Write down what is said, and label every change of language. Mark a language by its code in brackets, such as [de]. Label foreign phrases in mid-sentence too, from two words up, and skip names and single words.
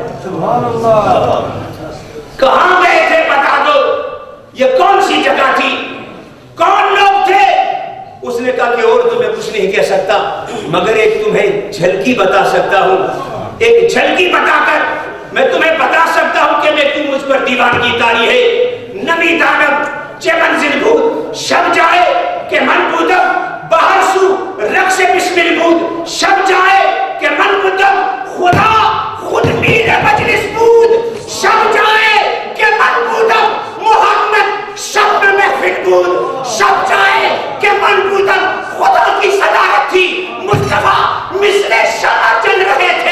[ur] سبحان اللہ. کہاں گئے تھے بتا دو. یہ کون سی جگہ تھی، کون لوگ تھے؟ اس نے کہا کہ اور تمہیں کچھ نہیں کہہ سکتا، مگر ایک تمہیں جھلکی بتا سکتا ہوں. ایک جھلکی بتا کر میں تمہیں بتا سکتا ہوں کہ میں کیوں مجھ پر دیوانگی تاری ہے. [fa] نمی دانم چه منزل بود شب جائے کہ من بودم باہر سو رقص بسمل بود. شب جائے کہ من بودم خدا خود میر مجلس بود. شب جائے کہ من بودم محمد شب میں محفل بود. شب جائے کہ من بودم [ur] خدا کی صدارت تھی. مصطفیٰ مثل شمع جل رہے تھے.